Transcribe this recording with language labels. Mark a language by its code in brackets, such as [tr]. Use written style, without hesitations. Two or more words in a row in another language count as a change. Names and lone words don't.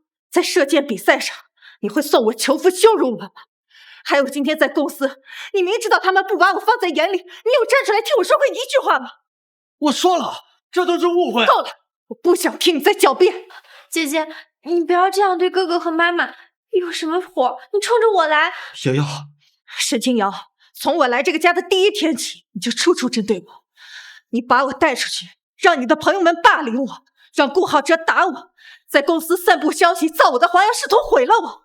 [zh] 在射箭比赛上，你会送我囚服羞辱我吗？还有今天在公司，你明知道他们不把我放在眼里，你有站出来替我说过一句话吗？我说了，这都是误会。够了，我不想听你再狡辩。姐姐，你不要这样对哥哥和媽媽，有什麼火你衝着我來。瑤瑤，沈清瑤，從我來這個家的第一天起，你就處處針對我。你把我帶出去，讓你的朋友們霸凌我，讓顧浩哲打我，在公司散布消息，造我的黃洋仕途，毀了我。